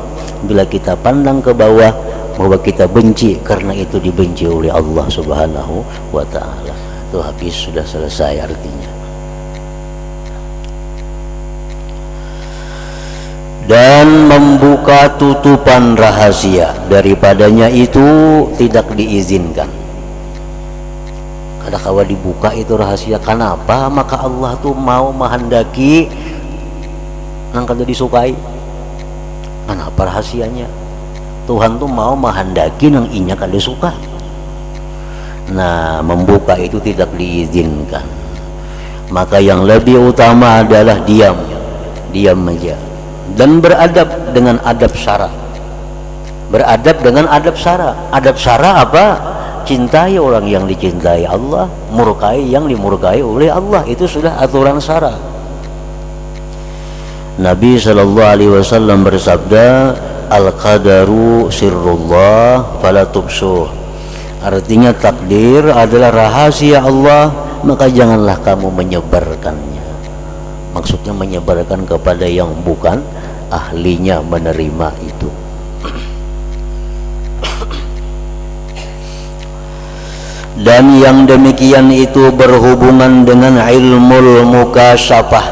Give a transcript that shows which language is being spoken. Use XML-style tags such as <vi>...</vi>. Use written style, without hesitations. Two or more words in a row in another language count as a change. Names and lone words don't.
<id>Bila kita pandang ke bawah, bahwa kita benci karena itu dibenci oleh Allah</id> <ar>سبحانه وتعالى.</ar> <id>Itu habis, sudah selesai artinya. Dan membuka tutupan rahasia daripadanya itu tidak diizinkan.</id> <bjn>Kada kawa dibuka itu rahasia.</bjn> <id>Kenapa?</id> <bjn>Maka Allah tuh mau menghendaki nang kada disukai.</bjn> <id>Kenapa rahasianya?</id> <bjn>Tuhan tuh mau menghendaki nang inya kada suka.</bjn> <id>Nah, membuka itu tidak diizinkan. Maka yang lebih utama adalah diam aja, dan beradab dengan adab syara. Beradab dengan adab syara. Adab syara apa? Cintai orang yang dicintai Allah, murkai yang dimurkai oleh Allah. Itu sudah aturan syara. Nabi</id> <ar>صلى الله عليه وسلم</ar> <id>bersabda,</id> <ar>القدر سر الله فلا تفشوه.</ar> <id>Artinya takdir adalah rahasia Allah, maka janganlah kamu menyebarkannya. Maksudnya menyebarkan kepada yang bukan ahlinya menerima itu. Dan yang demikian itu berhubungan dengan ilmu mukasyafah.</id>